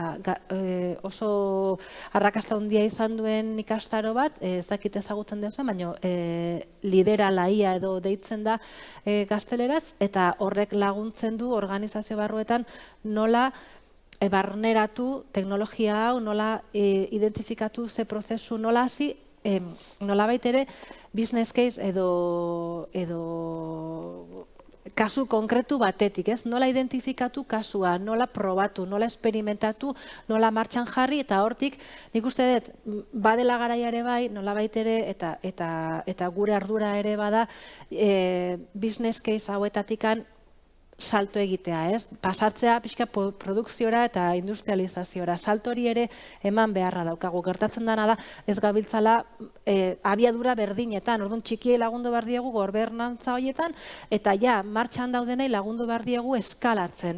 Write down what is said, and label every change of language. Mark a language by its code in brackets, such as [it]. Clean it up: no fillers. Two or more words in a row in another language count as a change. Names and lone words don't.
[eu] oso arrakasta handia izan duen ikastaro bat, ez dakit ezagutzen duzuen, baina lidera laia edo deitzen da gazteleraz, eta horrek laguntzen du organizazio barruetan nola barneratu teknologia hau, nola identifikatu ze prozesu, nola hasi, nolabait ere [en] business case [eu] edo kasu konkretu batetik, ez? Nola identifikatu kasua, nola probatu, nola esperimentatu, nola martxan jarri, eta hortik nik uste dut badela garaia ere bai, nolabait ere eta gure ardura ere bada [en] business case [eu] hauetatikan salto egitea, ez? Pasatzea pixka produkziora eta industrializaziora. Salto hori ere eman beharra daukagu. Gertatzen dena da, ez gabiltzala abiadura berdinetan, orduan txikiei lagundu behar diegu gobernantza horietan, eta ja, martxan daudenei lagundu behar diegu eskalatzen.